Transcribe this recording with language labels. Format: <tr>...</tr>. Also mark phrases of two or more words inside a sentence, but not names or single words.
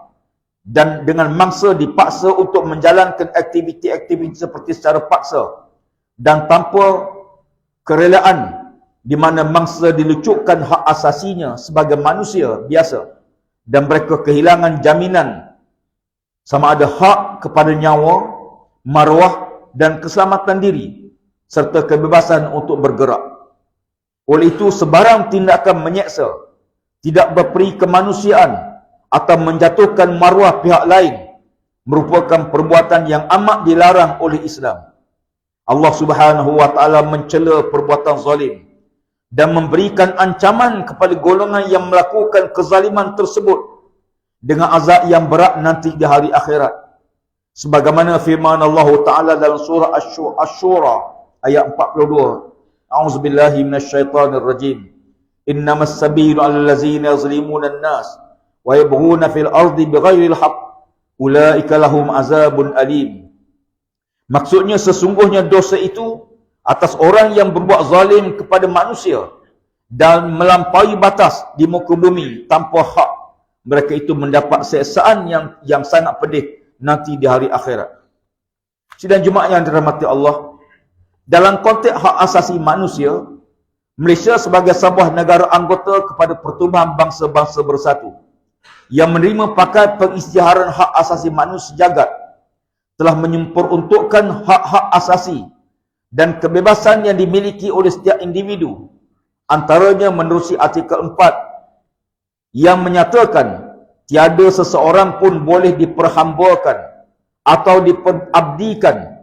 <ms>dan dengan mangsa dipaksa untuk menjalankan aktiviti-aktiviti seperti secara paksa dan tanpa kerelaan, di mana mangsa dilucutkan hak asasinya sebagai manusia biasa dan mereka kehilangan jaminan sama ada hak kepada nyawa, maruah dan keselamatan diri serta kebebasan untuk bergerak. Oleh itu, sebarang tindakan menyeksa, tidak berperi kemanusiaan atau menjatuhkan maruah pihak lain merupakan perbuatan yang amat dilarang oleh Islam. Allah</ms> <ar>سبحانه وتعالى</ar> <ms>mencela perbuatan zalim dan memberikan ancaman kepada golongan yang melakukan kezaliman tersebut dengan azab yang berat nanti di hari akhirat. Sebagaimana firman Allah Taala dalam surah Asy-Syura ayat 42.</ms> <ar>أعوذ بالله من الشيطان الرجيم. إنما السبيل على الذين يظلمون الناس ويبغون في الأرض بغير الحق أولئك لهم عذاب أليم.</ar> <ms>Maksudnya sesungguhnya dosa itu atas orang yang berbuat zalim kepada manusia dan melampaui batas di muka bumi tanpa hak. Mereka itu mendapat siksaan yang sangat pedih nanti di hari akhirat. Sidang Jumaat yang dirahmati Allah, dalam konteks hak asasi manusia, Malaysia sebagai sebuah negara anggota kepada Pertubuhan Bangsa-Bangsa Bersatu yang menerima paket pengisytiharan hak asasi manusia sejagat telah menyempuruntukkan hak-hak asasi dan kebebasan yang dimiliki oleh setiap individu, antaranya menerusi artikel 4 yang menyatakan tiada seseorang pun boleh diperhambakan atau diperabdikan.</ms>